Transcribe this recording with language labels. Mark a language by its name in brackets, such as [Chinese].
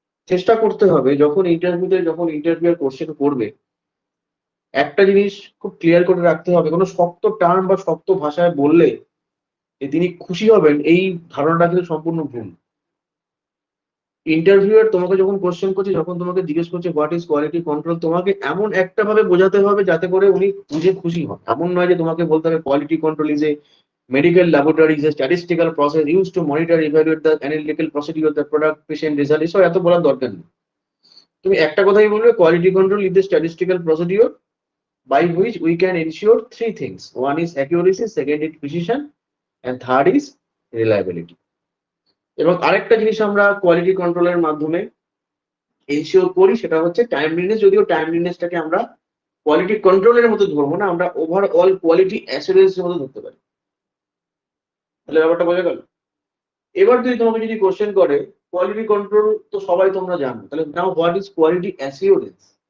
[Bangla] চেষ্টা করতে হবে যখন ইন্টারভিউর কোশ্চেন করবে, একটা জিনিস খুব ক্লিয়ার করে রাখতে হবে, কোনো শক্ত টার্ম বা শক্ত ভাষায় বললে যে তিনি খুশি হবেন, এই ধারণাটা কিন্তু সম্পূর্ণ ভুল। ইন্টারভিউয়ার তোমাকে যখন কোশ্চেন করছে, যখন তোমাকে জিজ্ঞেস করছে [English] what is quality control, [Bangla] তোমাকে এমন একটা ভাবে বোঝাতে হবে যাতে করে উনি বুঝে খুশি হন। এমন নয় যে তোমাকে বলতে হবে [English] Quality control is a medical laboratory is a statistical process used to monitor, evaluate the analytical procedure of the product, patient result। [Bangla] এসব এত বলার দরকার নেই। তুমি একটা কথাই বলবে [English] Quality control is the statistical procedure by which we can ensure three things: one is accuracy, second is precision, and third is reliability। [Bangla] এবং আরেকটা জিনিস আমরা কোয়ালিটি কন্ট্রোলের মাধ্যমে এনশিওর করি, সেটা হচ্ছে টাইমলিনেস। যদিও টাইমলিনেসটাকে আমরা কোয়ালিটি কন্ট্রোলের মতো ধরবো না, আমরা ওভারঅল কোয়ালিটি অ্যাসুরেন্সের মতো ধরতে পারি। তাহলে ব্যাপারটা বোঝা গেল। এবার যদি কোশ্চেন করে কোয়ালিটি কন্ট্রোল, তো সবাই তোমরা জানো, তাহলে now [English] What is quality assurance.